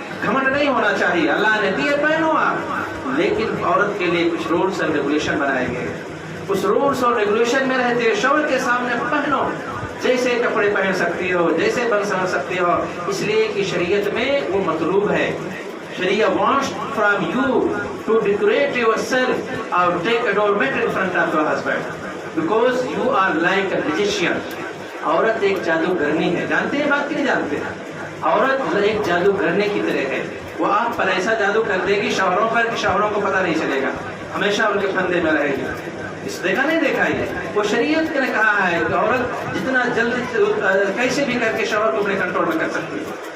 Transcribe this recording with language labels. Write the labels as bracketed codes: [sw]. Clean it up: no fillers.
[ur] گھمنڈ نہیں ہونا چاہیے، اللہ نے دیے پہنو آپ. لیکن عورت کے لیے کچھ رولس اینڈ ریگولیشن بنائے گئے. اس رولس اور ریگولیشن میں رہتے ہوئے شوہر کے سامنے پہنو، جیسے کپڑے پہن سکتی ہو، جیسے بن سکتی ہو. اس لیے کہ شریعت میں وہ مطلوب ہے. [en] شریعت wants from you to decorate yourself or take adornment in front of your husband because you are like a magician. [ur] عورت ایک جادوگرنی ہے. جانتے ہیں بات کی نہیں جانتے؟ عورت ایک جادوگرنے کی طرح ہے. وہ آپ پر ایسا جادو کر دے گی شوہروں پر کہ شوہروں کو پتہ نہیں چلے گا، ہمیشہ ان کے پھندے میں رہے گی. اس دیکھا نہیں دیکھا یہ وہ شریعت نے کہا ہے کہ عورت جتنا جلد کیسے بھی کر کے شوہر کو اپنے کنٹرول میں کر سکتی ہے.